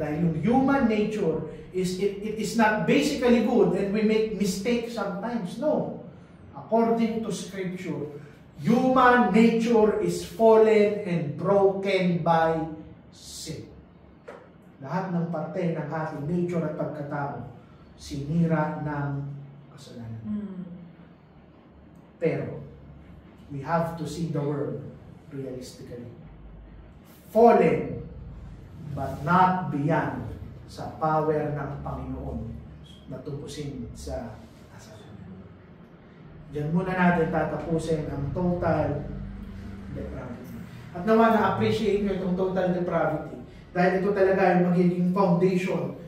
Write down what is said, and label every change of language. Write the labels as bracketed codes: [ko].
[tl] Dahil yung [en] human nature it is not basically good and we make mistakes sometimes. No. According to Scripture, human nature is fallen and broken by sin. [tl] Lahat ng parte ng ating nature at pagkatao sinira ng kasalanan. [en] Pero we have to see the world realistically. Fallen, but not beyond [tl] sa power ng Panginoon na tubusin sa kasalanan. Diyan muna natin tatapusin ang total depravity. At nawa na-appreciate nyo itong total depravity dahil ito talaga yung magiging foundation